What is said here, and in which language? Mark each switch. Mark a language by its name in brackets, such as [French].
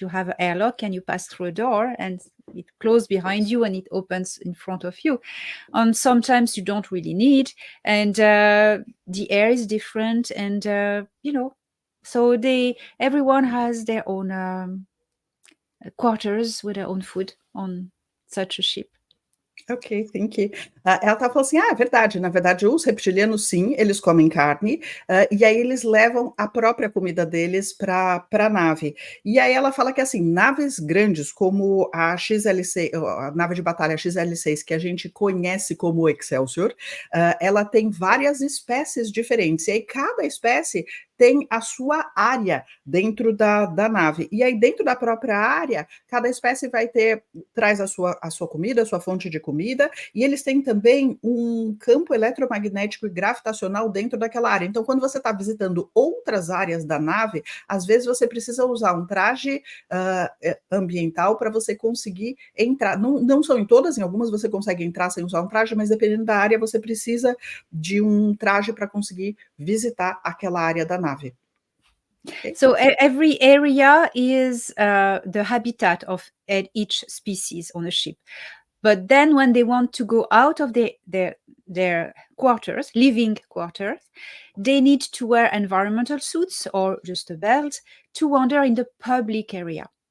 [English] You have an airlock and you pass through a door and it closes behind you and it opens in front of you. And sometimes you don't really need, and the air is different, and so everyone has their own quarters with their own food on such a ship. Ok, thank you. [Portuguese] Ela tá falando assim, é verdade, na verdade os reptilianos sim, eles comem carne, e aí eles levam a própria comida deles para a nave. E aí ela fala que assim, naves grandes como a XL6, a nave de batalha XL6, que a gente conhece como Excelsior, ela tem várias espécies diferentes, e aí cada espécie tem a sua área dentro da nave. E aí, dentro da própria área, cada espécie traz a sua comida, a sua fonte de comida, e eles têm também um campo eletromagnético e gravitacional dentro daquela área. Então, quando você está visitando outras áreas da nave, às vezes você precisa usar um traje ambiental para você conseguir entrar. Não são em todas, em algumas você consegue entrar sem usar um traje, mas dependendo da área, você precisa de um traje para conseguir visitar aquela área da nave. [English] Okay. So every area is the habitat of each species on a ship. But then when they want to go out of their quarters, living quarters, they need to wear environmental suits or just a belt to wander in the public area.